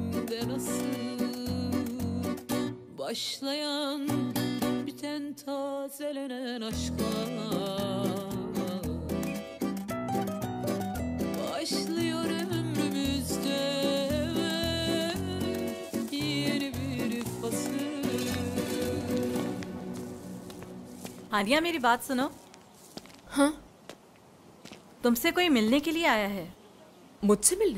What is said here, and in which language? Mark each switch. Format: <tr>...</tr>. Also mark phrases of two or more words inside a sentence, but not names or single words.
<tr>de nasıl başlayan biten tazelenen aşklar başlıyor ömrümüzde yeni bir fasıl.</tr> <hi>हानिया मेरी बात सुनो। हाँ? तुमसे कोई मिलने के लिए आया है। मुझसे मिलने?</hi>